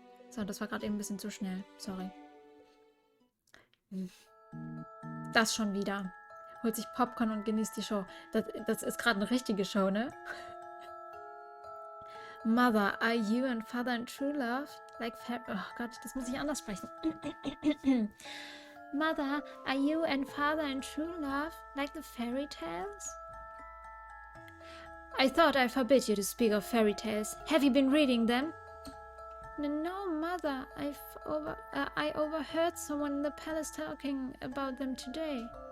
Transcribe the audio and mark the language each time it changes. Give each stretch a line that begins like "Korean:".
German: So, das war gerade eben ein bisschen zu schnell. Sorry. Das schon wieder. Holt sich Popcorn und genießt die Show. Das ist gerade eine richtige Show, ne?
English: Mother, are you and father in true love?
German: Like oh Gott, das muss ich anders sprechen.
English: Mother, are you and father in true love? Like the fairy tales? I thought I forbid you to speak of fairy tales. Have you been reading them? No, Mother. I overheard someone in the palace talking about them today.